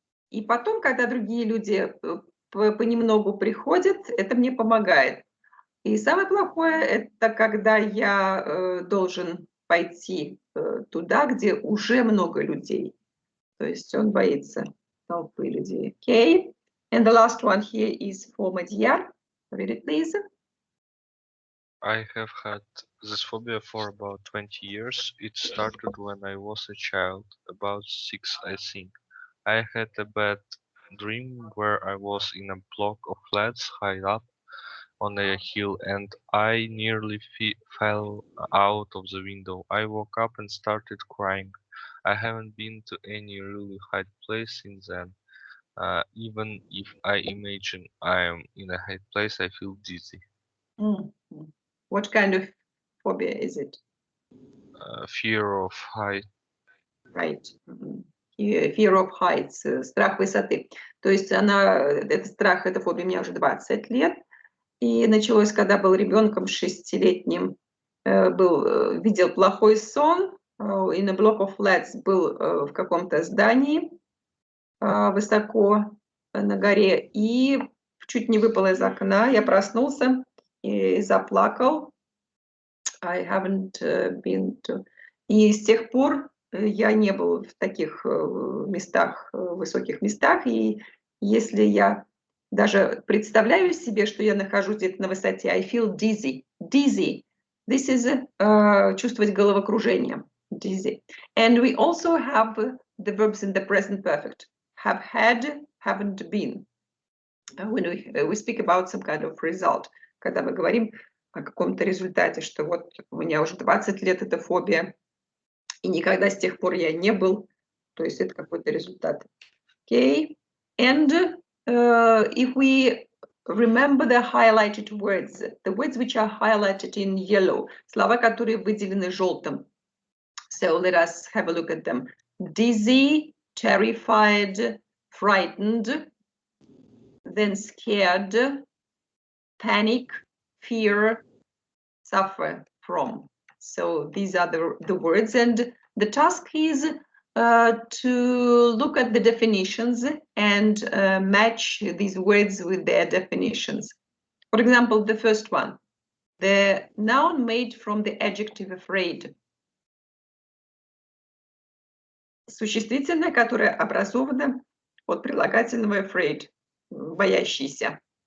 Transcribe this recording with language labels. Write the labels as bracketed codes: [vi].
[ru] И потом, когда другие люди понемногу приходят, это мне помогает. И самое плохое, это когда я должен пойти туда, где уже много людей. То есть он боится толпы людей. [en] Okay. And the last one here is for Madhyar. Read it, please. I have had this phobia for about 20 years. It started when I was a child, about 6 I think. I had a bad dream where I was in a block of flats high up on a hill and I nearly fell out of the window. I woke up and started crying. I haven't been to any really high place since then. Even if I imagine I am in a high place, I feel dizzy. What kind of phobia is it? Fear of height. Right. Fear of heights, [ru] страх высоты. То есть этот страх, эта фобия у меня уже 20 лет. И началось, когда был ребенком 6-летним, видел плохой сон, [en] in a block of flats [ru] был в каком-то здании высоко на горе и чуть не выпал из окна. Я проснулся и заплакал. [en] I haven't been to... [ru] И с тех пор я не был в таких местах, высоких местах. И если я даже представляю себе, что я нахожусь где-то на высоте, [en] I feel dizzy. Dizzy. This is [ru] чувствовать головокружение. [en] Dizzy. And we also have the verbs in the present perfect. Have had, haven't been. When we speak about some kind of result. [ru] Когда мы говорим о каком-то результате, что вот у меня уже 20 лет эта фобия, и никогда с тех пор я не был, то есть это какой-то результат. [en] Okay. And if we remember the highlighted words, the words which are highlighted in yellow, [ru] слова, которые выделены желтым. [en] So let us have a look at them. Dizzy, terrified, frightened, then scared, panic, fear, suffer from. So these are the words, and the task is to look at the definitions and match these words with their definitions. For example, the first one, the noun made from the adjective afraid. [ru] Существительное, которое образовано от прилагательного afraid, боящийся.